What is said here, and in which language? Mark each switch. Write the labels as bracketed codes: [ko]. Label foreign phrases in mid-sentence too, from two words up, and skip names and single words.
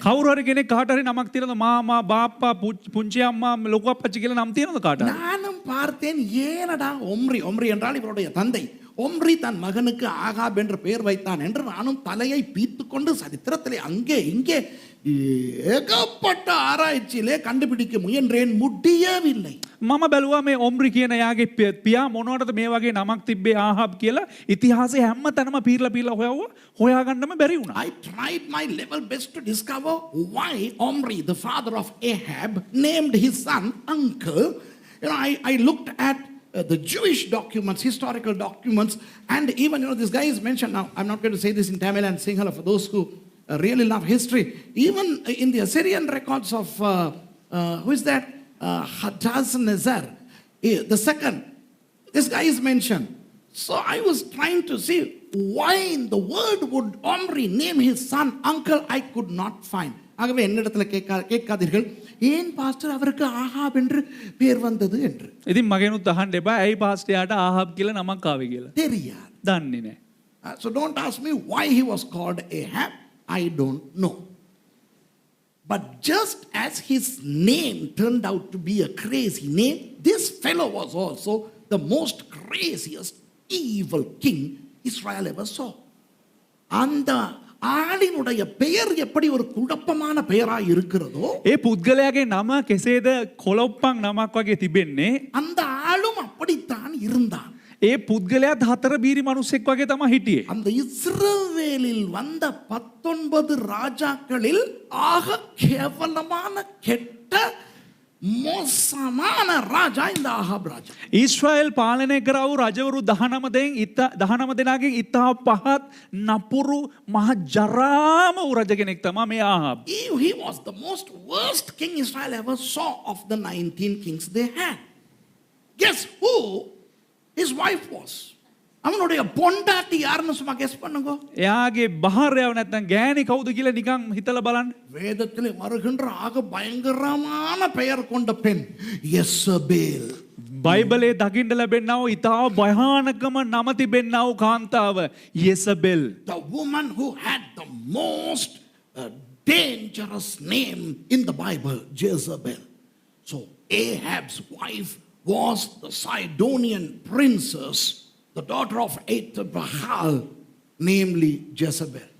[si] කවුරු හරි කෙනෙක් කාට හරි නමක් තියනද මාමා, බාප්පා, පුංචි අම්මා, ලොකු අප්පච්චි කියලා නම් තියනද කාට හරි? [ta] நானும் பார்த்தேன். ஏனடா ஒம்ரி என்றால் இவருடைய தந்தை ஒம்ரி தன் மகனுக்கு ஆகாப் என்று பெயர் வைத்தான் என்று நானும் தலையை பீத்துக் கொண்டு சரித்திரத்திலே அங்கே இங்கே ஏகப்பட்ட ஆராய்ச்சியிலே கண்டுபிடிக்க முயன்றேன், முடியவில்லை. [si] මම බැලුවා මේ ඔම්රි කියන යාගේ පියා මොනවටද මේ වගේ නමක් තිබ්බේ ආහාබ් කියලා ඉතිහාසයේ හැම තැනම පීරලා හොයාගන්නම බැරි වුණා. [en] I tried my level best to discover why Omri, the father of Ahab, named his son uncle. You know, I looked at the Jewish documents, historical documents, and even, these guys mentioned, now I'm not going to say this in Tamil and Sinhala for those who really love history. Even in the Assyrian records of, who is that? Hadaznezzar, the second. This guy is mentioned. So I was trying to see why in the world would Omri name his son uncle. I could not find. [ta] ஆகவே என்னிடத்துல கேட்காதீர்கள் ஏன் பாஸ்டர் அவருக்கு ஆகாப் என்று பேர் வந்தது என்று. [si] ඉතින් මගෙනුත් අහන්න එපා ඇයි පාස්ටර්යාට ආහාබ් කියලා නමක් ආවේ කියලා. [ta] தெரியாது. [si] දන්නේ නැහැ. [en] So don't ask me why he was called Ahab. I don't know. But just as his name turned out to be a crazy name, this fellow was also the most craziest evil king Israel ever saw. [ta] அந்த ஆளினுடைய பெயர் எப்படி ஒரு குழப்பமான பெயராய் இருக்கிறதோ, [si] ඒ පුද්ගලයාගේ නම කෙසේද කොළොප්පන් නමක් වගේ තිබෙන්නේ, [ta] அந்த ஆளும் அப்படித்தான் இருந்தான். [si] ඒ පුද්ගලයාත් හතර බීරි මිනිසෙක් වගේ තමයි හිටියේ. [ta] அந்த இஸ்ரவேலில் வந்த 19 ராஜாக்களில் ஆக கேவலமான கெட்ட மோசமான ராஜா இந்த ஆகாப் ராஜா. [si] ඊශ්‍රායෙල් පාලනය කරා වූ රජවරු 19 දෙනාගෙන් ඉතා පහත් නපුරු මහ ජරාම වූ රජ කෙනෙක් තමයි මේ ආහාබ්. [en] He was the most worst king Israel ever saw of the 19 kings they had. Guess who his wife was? [ta] அவனுடைய பொண்டாட்டி யாருன்னு சும்மா கெஸ் பண்ணுங்க. [si] එයාගේ බහාරයව නැත්නම් ගෑණි කවුද කියලා නිකන් හිතලා බලන්න. [ta] வேதத்தில் வருகின்ற ஆக பயங்கரமான பெயர் கொண்ட பெண் யெசபேல். [si] බයිබලයේ දකින්න ලැබෙනා වූ ඉතා භයානකම නම තිබෙනා වූ කාන්තාව යෙසබෙල්. [en] The woman who had the most dangerous name in the Bible, Jezebel. So Ahab's wife was the Sidonian princess, the daughter of Ethbaal, namely Jezebel.